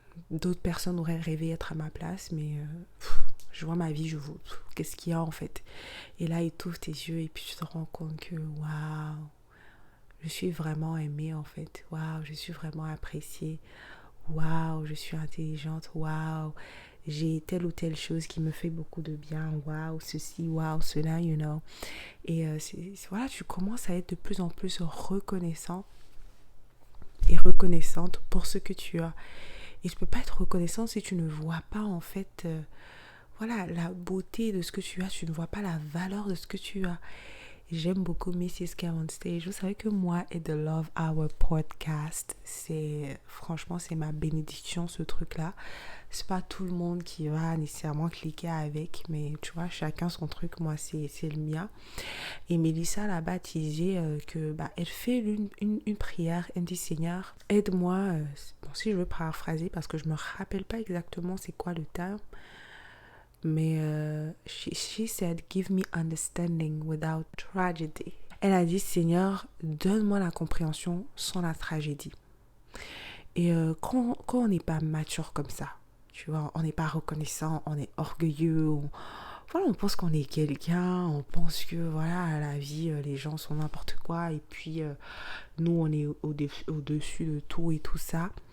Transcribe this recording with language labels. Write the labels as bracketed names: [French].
[French] D'autres personnes auraient rêvé être à ma place, mais je vois ma vie, qu'est-ce qu'il y a en fait? Et là, il t'ouvre tes yeux et puis tu te rends compte que waouh, je suis vraiment aimée en fait. Waouh, je suis vraiment appréciée. Waouh, je suis intelligente. Waouh, j'ai telle ou telle chose qui me fait beaucoup de bien. Waouh, ceci, waouh, cela, [English] you know. [French] Et voilà, tu commences à être de plus en plus reconnaissant et reconnaissante pour ce que tu as. Et je peux pas être reconnaissant si tu ne vois pas en fait, voilà, la beauté de ce que tu as. Tu ne vois pas la valeur de ce que tu as. J'aime beaucoup Mrs. K on Stage. Vous savez que moi et The Love Hour Podcast, franchement, c'est ma bénédiction, ce truc-là. C'est pas tout le monde qui va nécessairement cliquer avec, mais tu vois, chacun son truc. Moi, c'est le mien. Et Mélissa l'a baptisé elle fait une prière. Elle dit, Seigneur, aide-moi. Bon, si je veux paraphraser, parce que je me rappelle pas exactement c'est quoi le terme. Mais [English] she said, give me understanding without tragedy. [French] Elle a dit, Seigneur, donne-moi la compréhension sans la tragédie. Et quand on n'est pas mature comme ça, tu vois, on n'est pas reconnaissant, on est orgueilleux, on pense qu'on est quelqu'un, on pense que voilà, à la vie, les gens sont n'importe quoi, et puis nous, on est au-dessus de tout et tout ça.